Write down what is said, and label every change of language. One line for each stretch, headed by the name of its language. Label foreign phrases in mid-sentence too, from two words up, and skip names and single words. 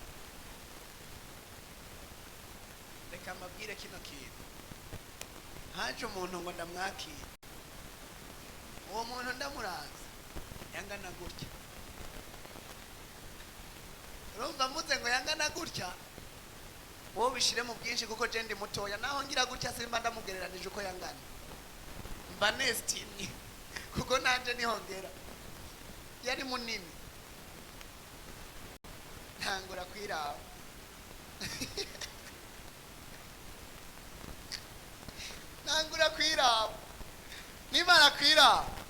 Rundi: Reka mbabwire kino kintu, haje umuntu ngo ndamwakire, uwo muntu ndamuraza, yangana gutya. Urumva mvuze ngo yangana gutya, wowe bishire mu bwinshi kuko je ndi mutoya naho ngira gutya simba ndamugereranije uko yangana mba nestimye kuko nanje nihongera yari munini ntangura kwiraba ntangura kwiraba nimara kwiraba